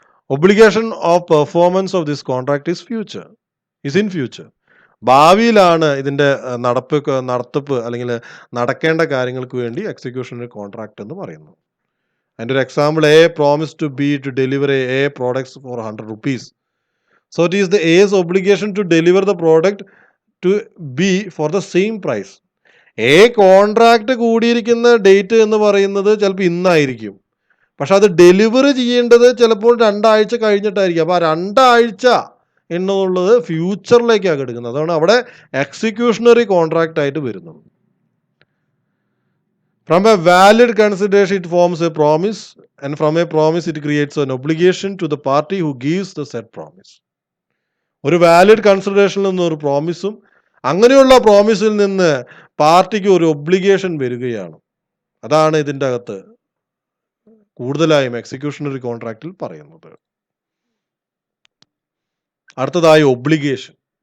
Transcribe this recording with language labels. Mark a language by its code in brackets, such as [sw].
[en] Obligation of performance of this contract is in future. [ml] ഭാവിയിലാണ് ഇതിന്റെ നടത്തിപ്പ് അല്ലെങ്കിൽ നടക്കേണ്ട കാര്യങ്ങൾക്ക് വേണ്ടി എക്സിക്യൂഷണറി കോൺട്രാക്ട് എന്ന് പറയുന്നത്. അതിൻ്റെ ഒരു example, [en] A promise to B to deliver a products for 100 rupees. So it is the A's obligation to deliver the product to B for the same price. [ml] A contract കൂടിയിരിക്കുന്ന ഡേറ്റ് എന്ന് പറയുന്നത് ചിലപ്പോൾ ഇന്നായിരിക്കും, പക്ഷെ അത് ഡെലിവർ ചെയ്യേണ്ടത് ചിലപ്പോൾ 2 ആഴ്ച കഴിഞ്ഞിട്ടായിരിക്കും. അപ്പോൾ ആ 2 ആഴ്ച എന്നുള്ളത് ഫ്യൂച്ചറിലേക്കാണ് എടുക്കുന്നത്. അതാണ് അവിടെ എക്സിക്യൂഷണറി കോൺട്രാക്ട് ആയിട്ട് വരുന്നത്. [en] From a valid consideration it forms a promise, and from a promise it creates an obligation to the party who gives the said promise. [ml] ഒരു വാലിഡ് കൺസിഡറേഷനിൽ നിന്ന് ഒരു പ്രോമിസും അങ്ങനെയുള്ള പ്രോമിസിൽ നിന്ന് പാർട്ടിക്ക് ഒരു ഒബ്ലിഗേഷൻ വരികയാണ്. അതാണ് ഇതിൻ്റെ അകത്ത് കൂടുതലായും എക്സിക്യൂഷണറി കോൺട്രാക്റ്റിൽ പറയുന്നത്. അടുത്തതായി ഒബ്ലിഗേഷൻ.